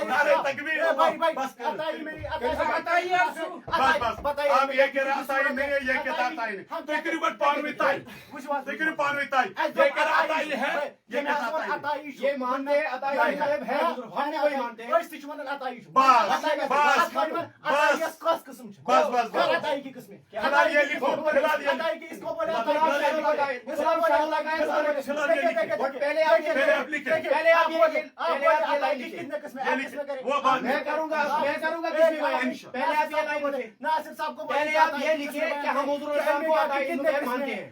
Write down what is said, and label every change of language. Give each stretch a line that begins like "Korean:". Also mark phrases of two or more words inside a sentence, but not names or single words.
Urdu: نعرہ تکبیر. بس بس آپ یہ کہہ رہے عطائی نہیں ہے, یہ کہتا عطائی نہیں. تقریباً پانویں تائی, تقریباً پانویں تائی یہ کہہ رہا عطائی ہے, یہ کہتا عطائی. یہ مانتے ہیں عطائی غیب ہے, ہم وہی مانتے ہیں.
Kashmiri: أسۍ تہِ چھِ وَنان عطائی چھُ.
Urdu: بس
Kashmiri: کۄس قٕسم چھِ؟
Urdu: بس بس بس عطائی کی قٕسمیں. فلحال یہ لکھو, فلحال یہ عطائی کی اس کو بولے پہلے آپ یہ کتنے قسمیں وہ بات میں کروں گا کسی بیان. پہلے آپ یہ لائن لکھیں, ناصر صاحب کو پہلے آپ یہ لکھیں کہ ہم حضور السلام کو عطائی غیب مانتے ہیں.